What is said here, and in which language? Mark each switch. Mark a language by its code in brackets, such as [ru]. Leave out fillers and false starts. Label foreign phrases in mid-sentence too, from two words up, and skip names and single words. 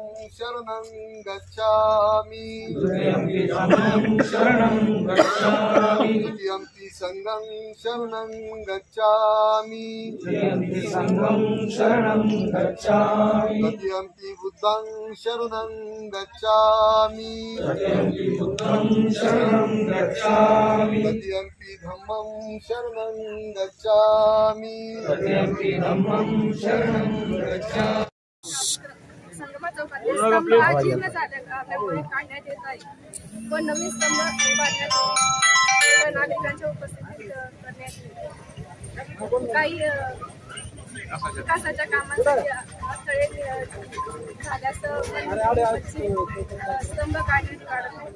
[pi] शरणं गच्छामि, द्वितीयंपि धम्मं शरणं गच्छामि, द्वितीयंपि संघं शरणं गच्छामि, द्वितीयंपि संघं शरणं गच्छामि, तृतीयंपि बुद्धं शरणं गच्छामि, तथ्यंपि धम्मं शरणं गच्छामि [mr] संगमा चौकातील स्तंभ हा जीर्ण झाल्यामुळे काढण्यात येत आहे व नवीन स्तंभ उभारण्यात येईल. नागरिकांच्या उपस्थितीत करण्यात येईल. काही विकासाच्या कामांसाठी अडथळे झाल्यास स्तंभ काढत नाही.